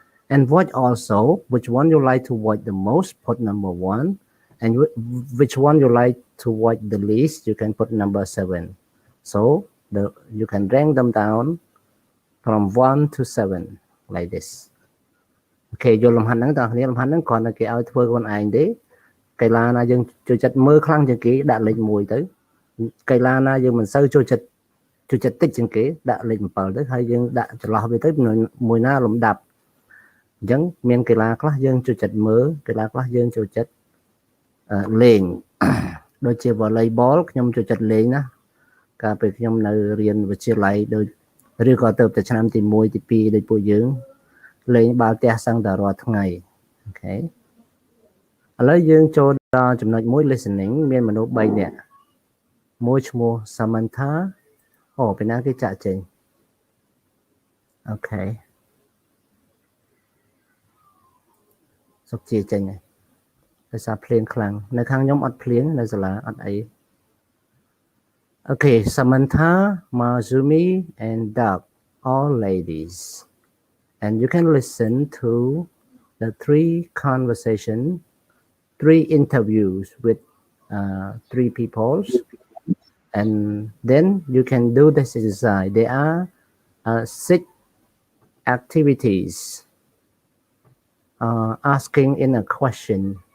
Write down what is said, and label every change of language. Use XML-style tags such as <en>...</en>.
<en>And watch also which one you like to watch the most, put number 1. And which one you like to watch the least, you can put number 7. So you can rank them down from 1 to 7 like this.</en> <km>Okay, យល់លំហាត់ហ្នឹងតើអ្នកលំហាត់ហ្នឹងគ្រាន់តែគេឲ្យធ្វើខ្លួនឯងទេកីឡាណាយើងចូលចិត្តមើលខ្លាំងជាងគេដាក់លេខ1ទៅកីឡាណាយើងមិនសូវចូលចិត្តតិចជាងគេដាក់លេខ7ទៅហើយយើងដាក់ចន្លោះវាទៅមួយណាលំដាប់អញ្ចឹងមានកីឡាខ្លះយើងចូលចិត្តមើលកីឡាខ្លះយើងចូលចិត្ត លេងដូចជា volleyball ខ្ញុំចូលចិត្តលេងណាកាលពេលខ្ញុំនៅរៀនវិទ្យាល័យដូចឬក៏ទៅតែឆ្នាំទី1ទី2ដូចពួកយើងលេងបាល់ទះសឹងតែរាល់ថ្ងៃអូខេឥ ឡូវយើងចូលដល់ចំណុចមួយ listening មានមនុស្ស3នាក់មួយឈ្មោះ Samantha អូពេលណាគេចាក់ចេញអូខេសុខជាចេញហើយដោយសារភ្លៀងខ្លាំងនៅខាងខ្ញុំអត់ភ្លៀងនៅសាលាអត់អី</km> <en>Okay, Samantha, Mazumi, and Doug, all ladies. And you can listen to the 3 interviews with 3 people. And then you can do this exercise. There are 6 activities asking in a question.</en>